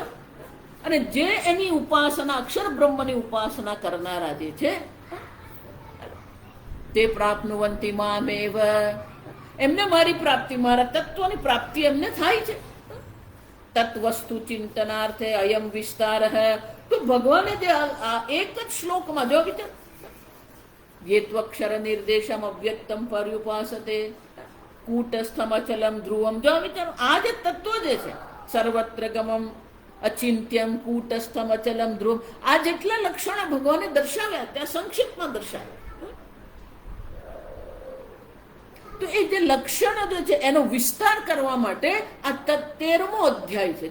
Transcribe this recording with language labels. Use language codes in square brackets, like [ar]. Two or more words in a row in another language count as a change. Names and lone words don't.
[gu] અને જે એની ઉપાસના, અક્ષર બ્રહ્મની ઉપાસના કરનારા જે છે તે [sa] પ્રાપ્નુવંતિ મામેવ, [gu] એમને મારી પ્રાપ્તિ, મારા તત્વની પ્રાપ્તિ એમને થાય છે. [sa] તત્વસ્તુ ચિંતનાર્થે અયમ વિસ્તાર. [gu] તો ભગવાને જે આ એક જ શ્લોકમાં જો વિચાર, [sa] ये त्वक्षर निर्देशम अव्यक्तम पर्युपासते कूटस्थम अचलम ध्रुवम. [gu] જો વિચારો આ જે તત્વ જે છે, [sa] સર્વત્ર ગમમ અચિંત્યમ કૂટસ્થમ અચલમ ધ્રુવમ, [gu] આ જેટલા લક્ષણો ભગવાને દર્શાવ્યા ત્યાં સંક્ષિપ્તમાં દર્શાવ્યા. તો એ જે લક્ષણો જે છે એનો વિસ્તાર કરવા માટે આ 13મો અધ્યાય છે.